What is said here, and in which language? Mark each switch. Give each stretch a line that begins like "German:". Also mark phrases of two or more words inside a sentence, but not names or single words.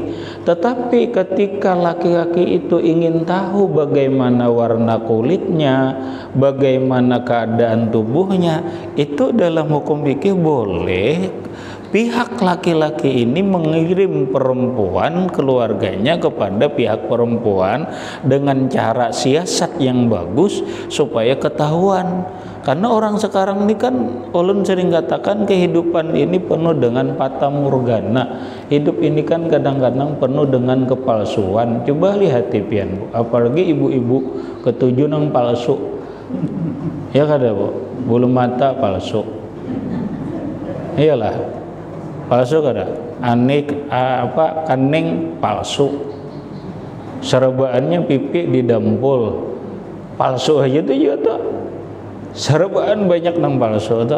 Indonesian: Tetapi ketika laki-laki itu ingin tahu bagaimana warna kulitnya, bagaimana keadaan tubuhnya, itu dalam hukum fikih boleh pihak laki-laki ini mengirim perempuan, keluarganya kepada pihak perempuan dengan cara siasat yang bagus supaya ketahuan. Karena orang sekarang ini kan, ulun sering katakan kehidupan ini penuh dengan fata morgana. Hidup ini kan kadang-kadang penuh dengan kepalsuan. Coba lihat tipian,
Banjar: Bu, apalagi ibu-ibu ketujuh nang palsu. Ya kada, Bu? Bulu mata palsu. Iyalah. Palsu kada, kening palsu, serbaannya pipi didampul palsu aja tuh juga tuh, serbaan banyak nang palsu tuh.